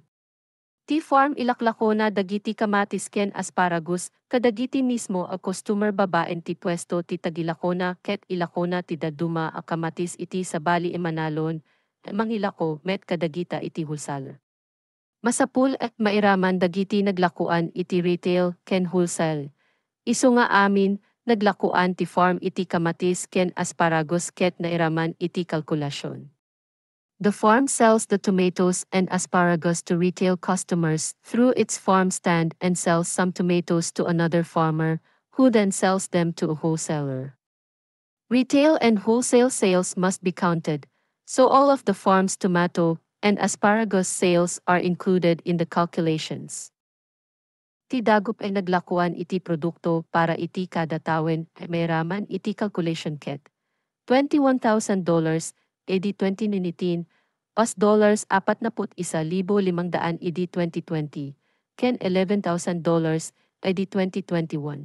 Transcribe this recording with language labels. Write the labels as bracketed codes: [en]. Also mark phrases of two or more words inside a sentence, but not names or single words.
[ilo] Ti farm ilaklako na dagiti kamatis ken asparagus kadagiti mismo a customer babaen ti pwesto ti tagilakona ket ilakona ti daduma a kamatis iti sabali emanalon mangilako met kadagita iti wholesaler. Masapul at mairaman dagiti naglakuan iti retail ken wholesale. Isu nga amin naglakuan ti farm iti kamatis ken asparagus ket nairaman iti kalkulasyon. [en] The farm sells the tomatoes and asparagus to retail customers through its farm stand and sells some tomatoes to another farmer, who then sells them to a wholesaler. Retail and wholesale sales must be counted, so all of the farm's tomato and asparagus sales are included in the calculations. [ilo] Ti dagup ay naglakuan iti produkto para iti kada tawen ay mayraman iti calculation ket. $21,000, edi 2019, pas $41,500 edi 2020, ken $11,000, edi 2021.